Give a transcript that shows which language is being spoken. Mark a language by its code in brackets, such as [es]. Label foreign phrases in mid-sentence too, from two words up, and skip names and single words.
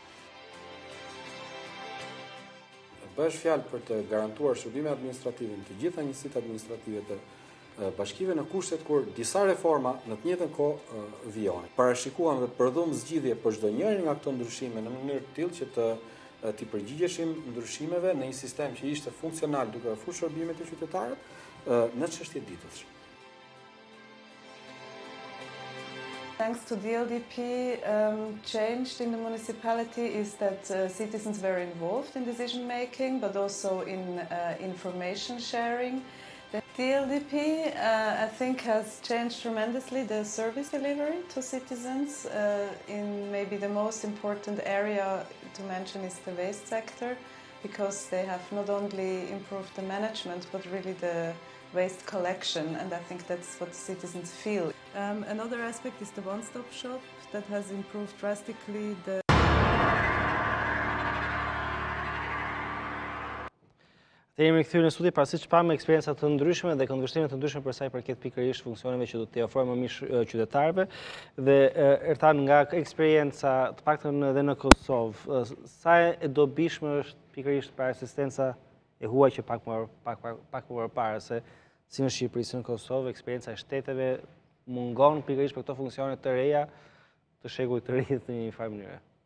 [sq] Bëhesh fjalë për të garantuar shërbime administrative në të gjitha njësitë administrative të bashkive në kushtet kur disa reforma në të njëjtën kohë vijojnë. Parashikuam dhe përdhum zgjidhje për çdo njërin nga këto ndryshime në mënyrë të tillë që t'i përgjigjeshim ndryshimeve në një sistem që ishte funksional duke ofruar shërbime të qytetarët në çështjet ditësh. [en] Thanks to the LDP, changed in the municipality is that citizens were involved in decision making, but also in information sharing. The LDP, I think, has changed tremendously the service delivery to citizens. In maybe the most important area to mention is the waste sector, because they have not only improved the management, but really the waste collection, and I think that's what citizens feel. Another aspect is the one-stop shop that has improved drastically the [sq] Të jemi kthyer në studi pra siç pamë eksperienca të ndryshme dhe këndvështrime të ndryshme për sa i përket pikërisht funksioneve që do t'i ofrojmë më mirë qytetarëve dhe Ertan nga eksperienca të paktën edhe në Kosovë, sa e dobishme është pikërisht për asistenca e huaj që pak më parë se si në Shqipëri, si në Kosovë, eksperienca e shteteve mungon pikërisht për këto funksione të reja të shekullit të ri në një farë mënyrë.